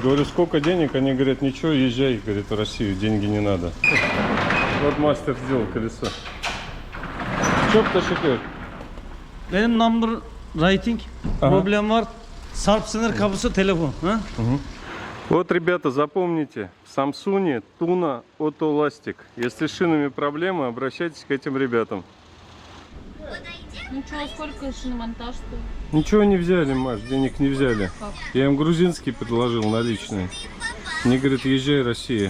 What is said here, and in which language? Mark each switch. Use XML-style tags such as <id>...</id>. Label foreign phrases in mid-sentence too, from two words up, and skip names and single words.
<ru>Говорю, сколько денег? Они говорят, ничего, езжай, говорит, в Россию, деньги не надо. Вот мастер сделал колесо.</ru> <tr>Çok teşekkür. Benim</tr> <en>number writing</en> <tr>problem var. Sarp sınır kapısı telefon. Ha?</tr> <ru>Вот, ребята, запомните, в Самсуне Туна Отоластик. Если с шинами проблемы, обращайтесь к этим ребятам. Ну что, сколько шиномонтаж стоит? Ничего не взяли, Маш, денег не взяли. Как? Я им грузинский предложил наличные. Мне говорит, езжай, Россия.</ru>